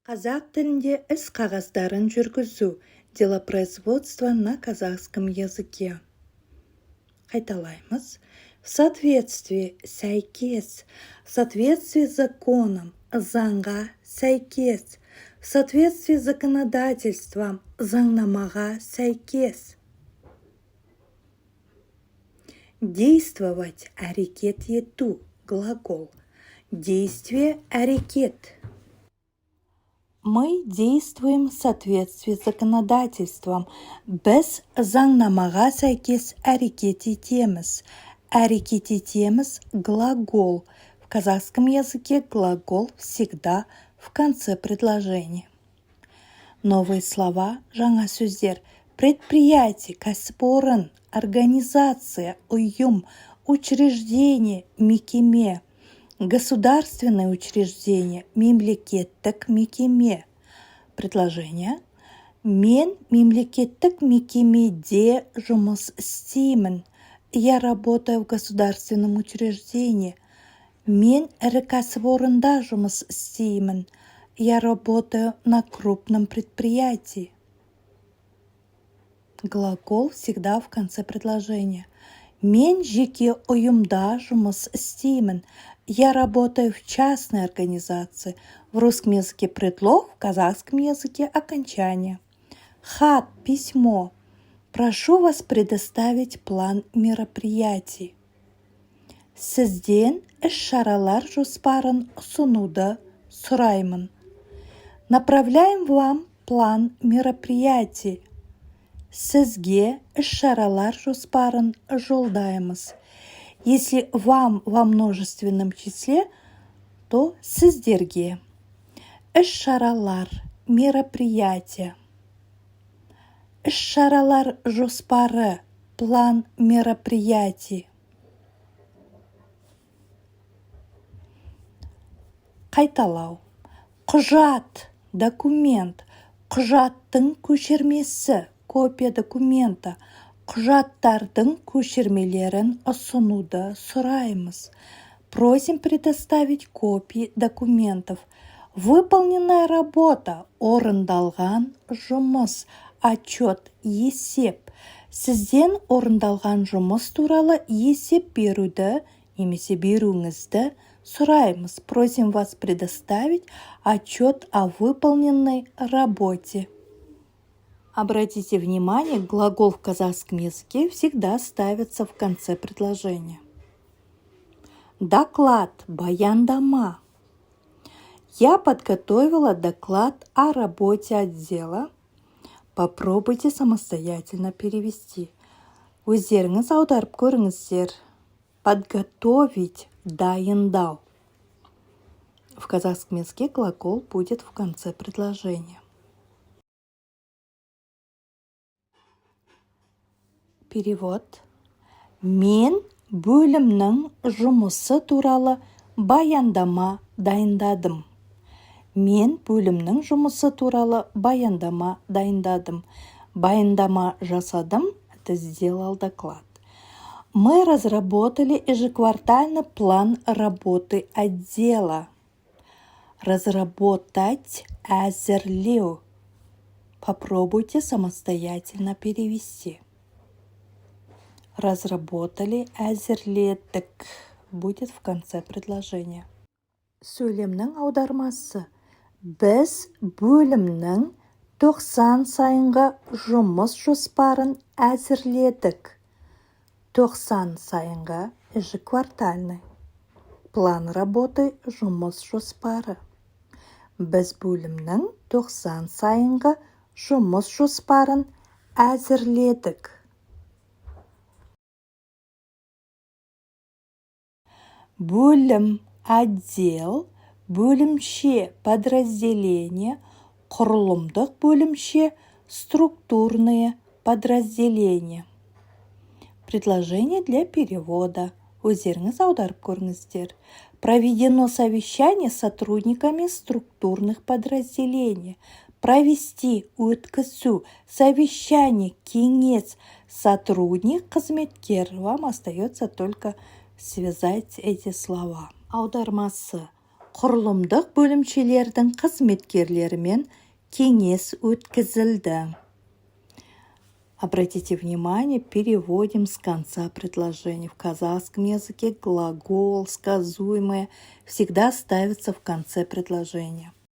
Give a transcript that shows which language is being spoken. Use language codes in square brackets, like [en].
[kk] Қазақ тілінде іс қағаздарын жүргізу. [ru] Делопроизводство на казахском языке. [kk] Қайталаймыз. [ru] В соответствии сәйкес. В соответствии с законом. [kk] Заңға сәйкес. [ru] В соответствии с законодательством. [kk] Заңнамаға сәйкес. [ru] Действовать. Әрекет ету. Глагол. Действие. Әрекет. Мы действуем в соответствии с законодательством. [kk] Біз заңнамаға сәйкес әрекет етеміз. Әрекет етеміз глагол. [ru] В казахском языке глагол всегда в конце предложения. Новые слова, [kk] жаңа сөздер. [ru] Предприятие, кәсіпорын, организация, ұйым, учреждение, мекеме. Государственное учреждение, [kk] мемлекеттік мекеме. [ru] Предложение. [kk] Мен мемлекеттік мекемеде жұмыс істеймін. [ru] Я работаю в государственном учреждении. [kk] Мен ірі кәсіпорында жұмыс істеймін. [ru] Я работаю на крупном предприятии. Глагол всегда в конце предложения. [kk] Мен жеке ұйымда жұмыс істеймін. [ru] Я работаю в частной организации. В русском языке предлог, в казахском языке окончание. Хат, письмо. Прошу вас предоставить план мероприятий. [kk] Сізден іс-шаралар жоспарын ұсынуды сұраймын. [ru] Направляем вам план мероприятий. [kk] Сізге іс-шаралар жоспарын жолдаймыз. [ru] Если вам во множественном числе, то сіздерге. [kk] Іс-шаралар, мероприятия. Іс-шаралар жоспары, [ru] план мероприятий. [kk] Қайталау. Құжат, документ. Құжаттың көшірмесі, [ru] копия документа. [kk] Құжаттардың көшірмелерін ұсынуды сұраймыз. [ru] Просим предоставить копии документов. Выполненная работа, [kk] орындалған жұмыс, [ru] отчет, есеп. [kk] Сізден орындалған жұмыс туралы есеп беруді, немесе беруіңізді сұраймыз. [ru] Просим вас предоставить отчет о выполненной работе. Обратите внимание, глагол в казахском языке всегда ставится в конце предложения. Доклад, баяндама. Я подготовила доклад о работе отдела. Попробуйте самостоятельно перевести. [kk] Өздеріңіз аударып көріңіздер. [ru] Подготовить, дайындау. В казахском языке глагол будет в конце предложения. Перевод. [kk] Мен бөлімнің жұмысы туралы баяндама дайындадым. Мен бөлімнің жұмысы туралы баяндама дайындадым. Баяндама жасадым, [ru] это сделал доклад. Мы разработали ежеквартальный план работы отдела. Разработать, әзірлеу. Попробуйте самостоятельно перевести. Разработали, әзірледік. Будет в конце предложения. [kk] Сөйлемнің аудармасы. Біз бөлімнің 90 сайынғы жұмыс жоспарын әзірледік. 90 сайынғы [ru] ежеквартальный. План работы, [kk] жұмыс жоспары. Біз бөлімнің 90 сайынғы жұмыс жоспарын әзірледік. Бөлім, отдел, бөлімше, подразделение, құрылымдық бөлімше, [ru] структурные подразделения. Предложение для перевода. [kk] Өздеріңіз аударып көріңіздер. [ru] Проведено совещание с сотрудниками структурных подразделений. Провести, өткізу, совещание, кеңес, сотрудник, қызметкер. Вам остается только связать эти слова. Аудармасы. [kk] құрылымдық бөлімшелердің қызметкерлерімен кеңес өткізілді. [ru] Обратите внимание, переводим с конца предложения. В казахском языке глагол, сказуемое всегда ставится в конце предложения.